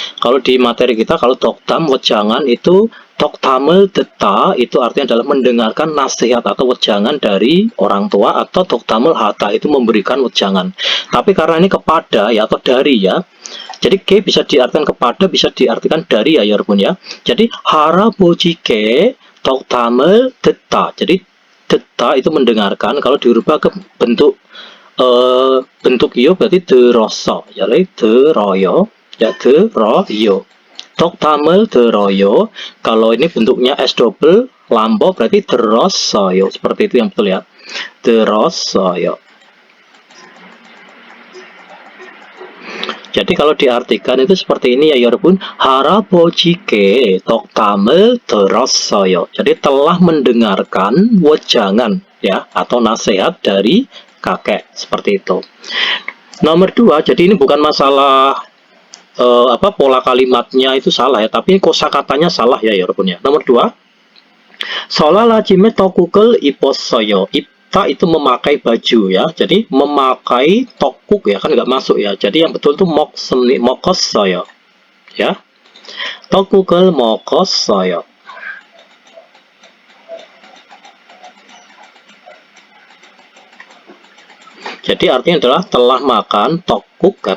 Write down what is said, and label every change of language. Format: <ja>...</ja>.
<id>Kalau di materi kita, kalau doktam wejangan itu doktamel deta itu artinya adalah mendengarkan nasihat atau wejangan dari orang tua, atau doktamel hata itu memberikan wejangan. Tapi karena ini kepada ya, atau dari ya, jadi ke bisa diartikan kepada, bisa diartikan dari ya 여러분 ya.</id> <ko>Jadi 할아버지께 덕담을 듣다.</ko> <id>jadi deta itu mendengarkan, kalau dirubah ke bentuk bentuk iyo berarti 들었어.</id> <ko>jadi 들어요 ya, 들어요. 덕담을 들어요.</ko> <id>Kalau ini bentuknya S double lambo berarti 들었어요. Seperti itu yang betul ya.</id> <ko>들었어요.</ko> <id>Jadi kalau diartikan itu seperti ini ya 여러분.</id> <ko>할아버지께 덕담을 들었어요.</ko> <id>Jadi telah mendengarkan wejangan ya, atau nasihat dari kakek, seperti itu. Nomor 2, jadi ini bukan masalah pola kalimatnya itu salah ya, tapi kosakatanya salah ya 여러분 ya. Nomor 2,</id> <ko>sholat 아침에 떡국을 입었어요.</ko> <id>Ta itu memakai baju ya, jadi memakai tokuk ya, kan nggak masuk ya. Jadi yang betul itu 먹었어요 ya,</id> <ko>떡국을 먹었어요.</ko> <id>Jadi artinya adalah telah makan tokuk ya.</id>